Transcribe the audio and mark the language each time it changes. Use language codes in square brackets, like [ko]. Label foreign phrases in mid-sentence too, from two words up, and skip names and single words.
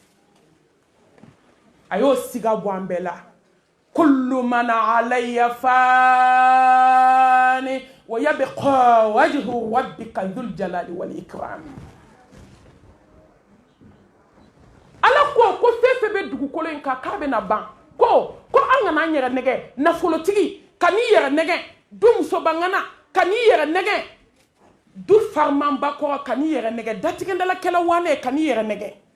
[bm] a y'o siga bɔ an bɛɛ la [ar] كل من عليها فان ويبقى وجه ربك ذو الجلال والإكرام [bm] ala ko fɛn fɛn bɛ dugukolo in kan k'a bɛna ban ko an kana an yɛrɛ nɛgɛ nafolotigi ka n'i yɛrɛ nɛgɛ du musobangana ka n'i yɛrɛ nɛgɛ du farimanba kɔrɔ ka n'i yɛrɛ nɛgɛ datigɛndalakɛla wane ka n'i yɛrɛ nɛgɛ